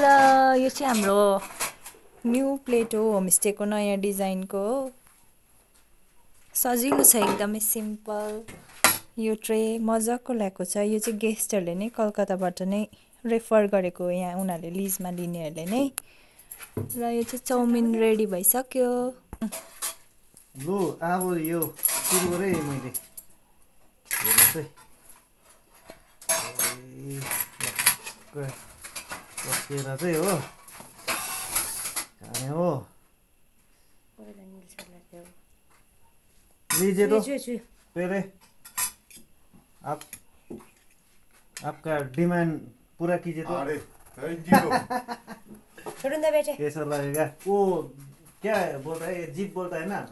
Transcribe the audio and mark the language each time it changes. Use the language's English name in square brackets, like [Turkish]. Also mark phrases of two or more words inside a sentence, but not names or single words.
[Nepali] ल यो चाहिँ हाम्रो [English] new plate [Nepali] हो होमस्टेको नयाँ डिजाइनको हो सजिलो छ एकदमै सिम्पल यो ट्रे मजाको ल्याएको छ यो चाहिँ गेस्टहरूले नै कलकत्ताबाट नै रेफर गरेको हो यहाँ उनीहरूले लिजमा लिनेहरूले नै र यो चाहिँ चाउमिन रेडी भइसक्यो लु अब यो सुरु गरेँ मैले हेर्नुहोस् है कसेर चाहिँ हो खाने हो [Hindi] लीजिए तो पहले आपका डिमांड पूरा कीजिए तो अरे [English] थैंक यू [Hindi] छोड़ूं दे बेटे कैसा लगेगा वो क्या है बोलता है जीप बोलता है ना